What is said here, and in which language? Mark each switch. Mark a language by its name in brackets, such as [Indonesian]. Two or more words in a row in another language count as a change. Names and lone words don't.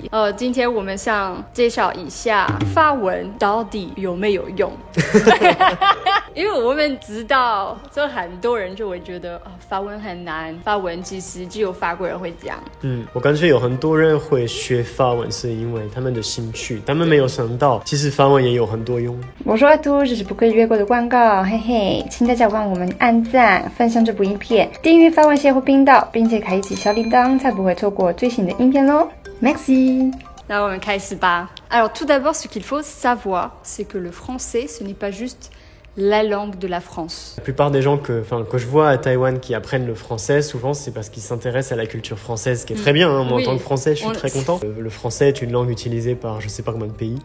[Chinese] 今天我们想介绍一下法文到底有没有用。因为我们知道，就很多人就会觉得法文很难，法文其实只有法国人会讲。我感觉有很多人会学法文是因为他们的兴趣，他们没有想到其实法文也有很多用。 [French] Bonjour à tous， [Chinese] 这是不可以越过的广告，嘿嘿，请大家帮我们按赞、分享这部影片，订阅法文协会频道，并且开启小铃铛，才不会错过最新的影片咯。Merci。那我们开始吧。 [French] Alors tout d'abord, ce qu'il faut savoir, c'est que le français, ce n'est pas juste la langue de la France. La plupart des gens que je vois à Taïwan qui apprennent le français, souvent c'est parce qu'ils s'intéressent à la culture française, ce qui est très bien. Moi, en tant que français, je suis très content. Le français est une langue utilisée par je sais pas combien de pays.